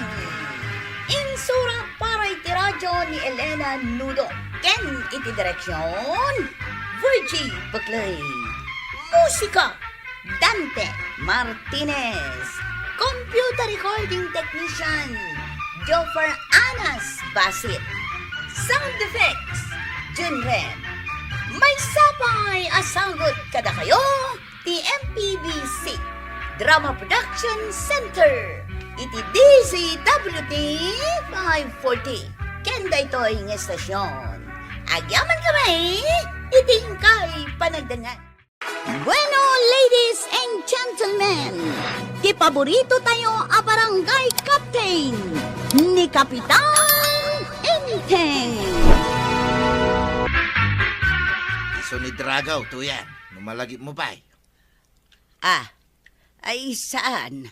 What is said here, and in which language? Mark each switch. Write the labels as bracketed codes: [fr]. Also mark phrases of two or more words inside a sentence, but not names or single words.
[ilo] Insura para iti radyo ni Elena Nudo. Ken iti direksyon, Virgie Baclay. Musika, Dante Martinez. [en] Computer recording technician, Joffer Anas Basit. Sound effects, Junren. [ilo] May sapay asagot kada kayo, TMPBC. [en] Drama Production Center. [ilo] Iti DCWT 540. Kenda ito'y ng estasyon. Agyaman kami, itingkay panagdangan. Bueno, [en] ladies and gentlemen, [ilo] di paborito tayo a barangay captain ni Kapitan Enteng. Iso ni Dragaw, tuyan. Numalagi mo pa. Ay saan?